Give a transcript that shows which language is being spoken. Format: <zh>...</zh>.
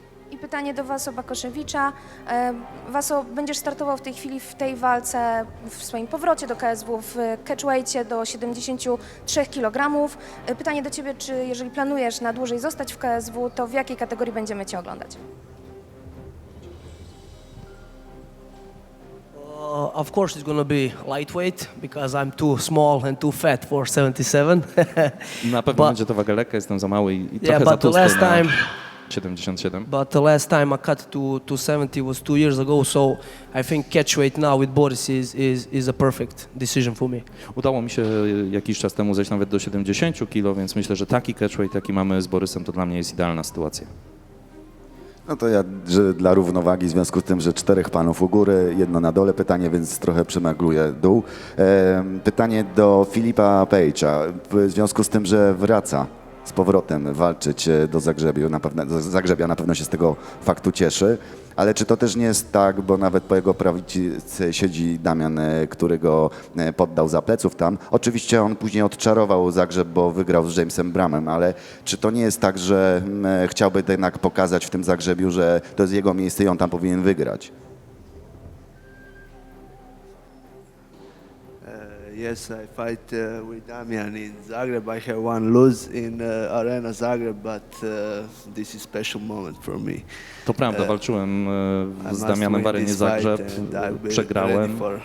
<pl>I pytanie do Waso Bakoszewicza. Waso, będziesz startował w tej chwili w tej walce, w swoim powrocie do KSW w catchweightie do 73 kg. Pytanie do Ciebie, czy jeżeli planujesz na dłużej zostać w KSW, to w jakiej kategorii będziemy Cię oglądać?</pl> <en>Of course, it's going to be lightweight because I'm too small and too fat for 77.</en> <pl>Na pewno będzie to waga lekka, jestem za mały i trochę za</pl> <en>but the</en> <pl>tłusty</pl> <en>last</en> <pl>na</pl> <en>time</en> <pl>77.</pl> <en>But the last time I cut to 70 was 2 years ago, so I think catchweight now with Boris is a perfect decision for me.</en> <pl>Udało mi się jakiś czas temu zejść nawet do 70 kg, więc myślę, że taki catchweight, jaki mamy z Borysem, to dla mnie jest idealna sytuacja. No to ja, że dla równowagi, w związku z tym, że 4 panów u góry, jedno na dole pytanie, więc trochę przemagluję dół. Pytanie do Filipa Pejcza. W związku z tym, że wraca z powrotem walczyć do Zagrzebia, na pewno się z tego faktu cieszy. Ale czy to też nie jest tak, bo nawet po jego prawicy siedzi Damian, który go poddał za pleców tam. Oczywiście on później odczarował Zagrzeb, bo wygrał z Jamesem Bramem, ale czy to nie jest tak, że chciałby jednak pokazać w tym Zagrzebiu, że to jest jego miejsce i on tam powinien wygrać?</pl> <en>Yes, I fight with Damian in Zagreb. I have one lose in Arena Zagreb, but this is special moment for me.</en> <pl>To prawda, walczyłem z Damianem w Arenie Zagrzeb, przegrałem.</pl>